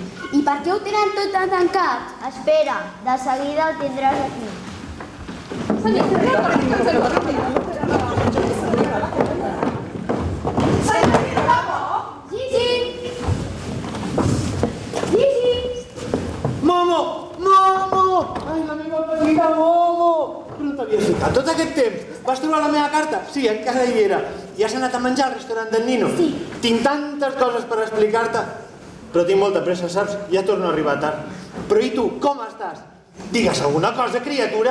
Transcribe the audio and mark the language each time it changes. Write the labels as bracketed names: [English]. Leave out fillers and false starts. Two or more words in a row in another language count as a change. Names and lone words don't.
[Catalan] I per què ho tenen tot tan tancat? Espera, de seguida el tindràs aquí. Gigi! Gigi! Momo! Momo! Ai, la meva petita Momo! No t'havies ficat tot aquest temps. Vas trobar la meva carta? Sí, encara hi era. I has anat a menjar al restaurant d'en Nino? Sí. Tinc tantes coses per explicar-te. Però tinc molta pressa, saps? Ja torno a arribar tard. Però i tu, com estàs? Digues alguna cosa, criatura.